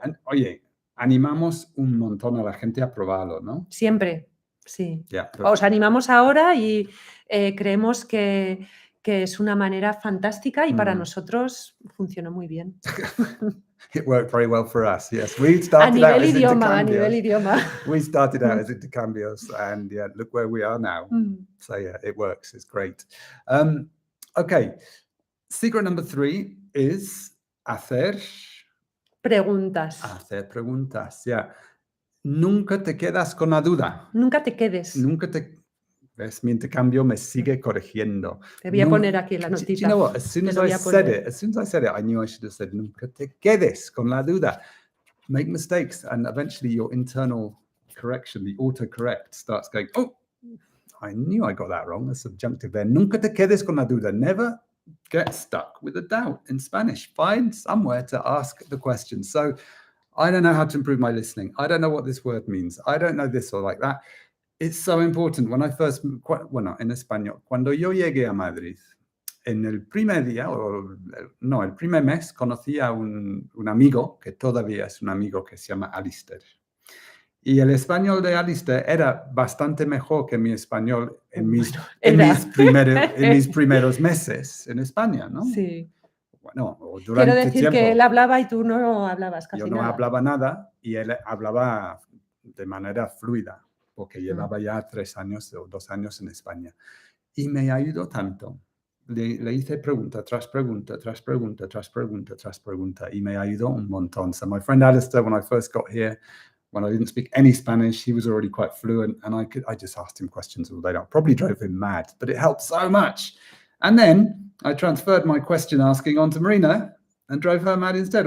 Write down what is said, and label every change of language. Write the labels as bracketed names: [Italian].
[Spanish] And oye, animamos un montón a la gente a probarlo, ¿no? Siempre, sí. [English] Yeah, [Spanish] os animamos ahora y creemos que es una manera fantástica y para nosotros funcionó muy bien. [English] It worked very well for us, yes. We started out as [Spanish] idioma. [English] We started out as intercambios and look where we are now. So it works, it's great. Okay, secret number 3 is hacer [Spanish] preguntas. Hacer preguntas, Nunca te quedas con la duda. Nunca te quedes. ¿Ves? Mi intercambio me sigue corrigiendo. Te voy a poner aquí la notita. [English] Do you know what? As soon as I said it, I knew I should have said, [Spanish] nunca te quedes con la duda. [English] Make mistakes, and eventually your internal correction, the autocorrect, starts going, oh, I knew I got that wrong. The subjunctive there. [Spanish] Nunca te quedes con la duda. [English] Never get stuck with a doubt in Spanish. Find somewhere to ask the question. So I don't know how to improve my listening. I don't know what this word means. I don't know this or like that. It's so important. When I first, [Spanish] en español, cuando yo llegué a Madrid, en el primer día, el primer mes, conocí a un amigo, que todavía es un amigo, que se llama Alistair. Y el español de Alistair era bastante mejor que mi español en mis primeros meses en España, ¿no? Sí. Bueno, o Quiero durante decir que tiempo. él hablaba y tú no hablabas casi Yo no nada. hablaba nada y él hablaba de manera fluida, porque llevaba ya 3 años o 2 años en España. Y me ayudó tanto. Le hice pregunta tras pregunta, tras pregunta, tras pregunta, tras pregunta, y me ayudó un montón. [English] So my friend Alistair, when I first got here, when I didn't speak any Spanish, he was already quite fluent, and I just asked him questions all day long. Probably drove him mad, but it helped so much. And then I transferred my question asking onto Marina and drove her mad instead.